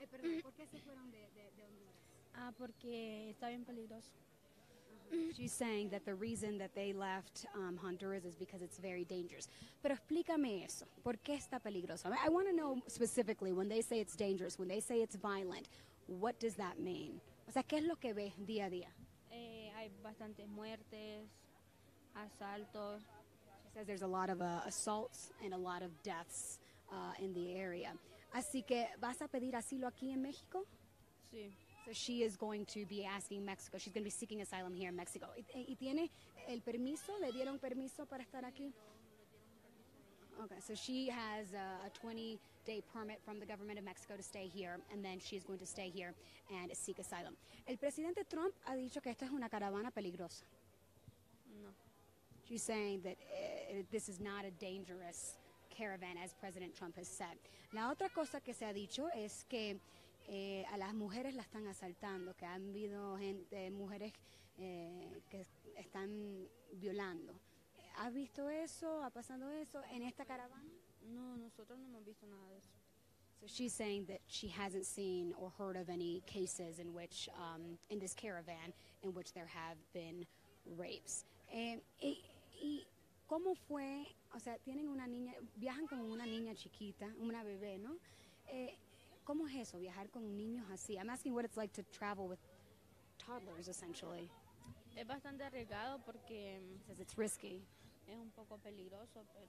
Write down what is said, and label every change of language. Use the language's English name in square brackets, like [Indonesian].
[Spanish] Perdón, ¿por qué se fueron de Honduras? Porque está bien peligroso. [English] She's saying that the reason that they left Honduras is because it's very dangerous. [Spanish] Pero explícame eso. ¿Por qué está peligroso? [English] I want to know specifically when they say it's dangerous, when they say it's violent, what does that mean? [Spanish] O sea, ¿qué es lo que ves día a día? Hay bastantes muertes, asaltos. [English] She says there's a lot of assaults and a lot of deaths in the area. [Spanish] Así que, ¿vas a pedir asilo aquí en México? Sí. [English] So she is going to be asking Mexico. She's going to be seeking asylum here in Mexico. [Spanish] ¿Y tiene el permiso? ¿Le dieron permiso para estar aquí? [English] Okay, so she has a 20-day permit from the government of Mexico to stay here, and then she's going to stay here and seek asylum. [Spanish] El presidente Trump ha dicho que esta es una caravana peligrosa. No. [English] She's saying that this is not a dangerous caravan, as President Trump has said. [Spanish] La otra cosa que se ha dicho es que a las mujeres la están asaltando, que han habido mujeres que están violando. ¿Has visto eso? ¿Ha pasado eso en esta caravana? No, nosotros no hemos visto nada de eso. [English] So she's saying that she hasn't seen or heard of any cases in which, in this caravan, in which there have been rapes. [Spanish] ¿Y cómo fue? O sea, tienen una niña, viajan con una niña chiquita, una bebé, ¿no? ¿Cómo es eso, viajar con niños así? [English] I'm asking what it's like to travel with toddlers, essentially. [Spanish] Es bastante arriesgado porque [English] Says it's risky [Spanish] es un poco peligroso, pero